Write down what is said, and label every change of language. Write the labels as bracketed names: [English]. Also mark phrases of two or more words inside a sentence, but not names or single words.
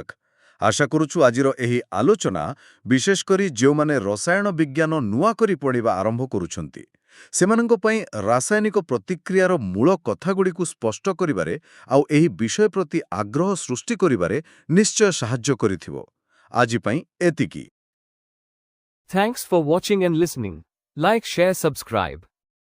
[Odia] ଆଶା କରୁଛୁ ଆଜିର ଏହି ଆଲୋଚନା, ବିଶେଷ କରି ଯେଉଁମାନେ ରସାୟନ ବିଜ୍ଞାନ ନୂଆ କରି ପଢ଼ିବା ଆରମ୍ଭ କରୁଛନ୍ତି, ସେମାନଙ୍କ ପାଇଁ ରାସାୟନିକ ପ୍ରତିକ୍ରିୟାର ମୂଳ କଥାଗୁଡ଼ିକୁ ସ୍ପଷ୍ଟ କରିବାରେ ଆଉ ଏହି ବିଷୟ ପ୍ରତି ଆଗ୍ରହ ସୃଷ୍ଟି କରିବାରେ ନିଶ୍ଚୟ ସାହାଯ୍ୟ କରିଥିବ। ଆଜି ପାଇଁ ଏତିକି। [English] Thanks for watching and listening. Like, share, subscribe.